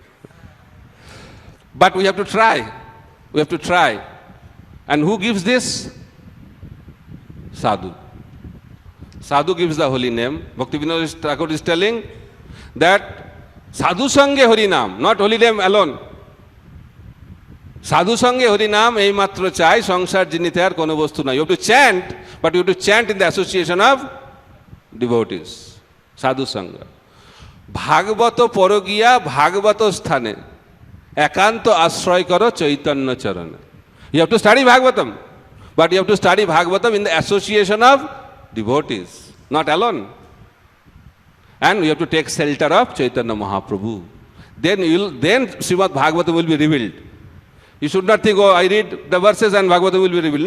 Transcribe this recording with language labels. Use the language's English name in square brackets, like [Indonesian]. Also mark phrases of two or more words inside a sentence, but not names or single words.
[English] But we have to try. We have to try. And who gives this? Sadhu. Sadhu gives the holy name. Bhaktivinoda Thakur is telling that [Bangla] সাধু সঙ্গে হরিনাম, [English] not holy name alone. [Bangla] সাধু সঙ্গে হরিনাম এই মাত্র চাই সংসার জিনিতে আর কোন বস্তু না. [English] You have to chant, but you have to chant in the association of devotees. [Bangla] সাধু সঙ্গ। ভাগবত পড় গিয়া ভাগবত স্থানে. একান্ত আশ্রয় কর চৈতন্য চরণ. [English] You have to study Bhagavatam, but you have to study Bhagavatam in the association of devotees, not alone. And you have to take shelter of Chaitanya Mahaprabhu. Then Srimad Bhagavatam will be revealed. You should not think, oh, I read the verses and Bhagavatam will be revealed.